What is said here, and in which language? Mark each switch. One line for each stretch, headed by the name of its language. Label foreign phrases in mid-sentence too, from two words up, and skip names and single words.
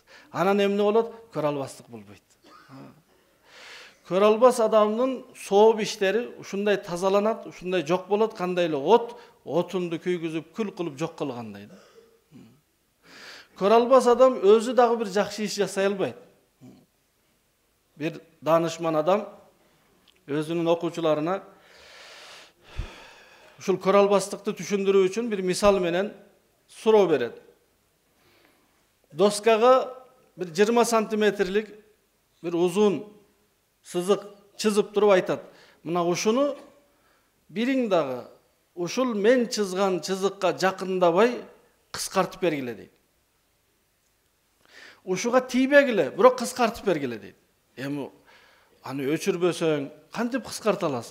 Kyrgyz: Анан эмне болот? Көрө албастык болбойт. Көрө албас адамдын сооп иштери ушундай тазаланат, ушундай жок болот, кандай эле от отунду күйгүзүп күл кылып жок кылгандай да. Көрө албас адам өзү дагы бир жакшы иш жасай албайт. Бир данышман адам өзүнүн окучуларына ушул көрө албастыкты түшүндүрүү үчүн бир мисал менен суроо берет. Доскага bir 20 сантиметрлик бир узун сызык чизип туруп айтат. Мына ушуну бириң дагы ушул мен чызган чызыкка жакындабай кыскартып бергиле дейт. Ушуга тийбегиле, бирок кыскартып бергиле дейт. Эми аны өчүрбөсөң кантип кыскарта аласың?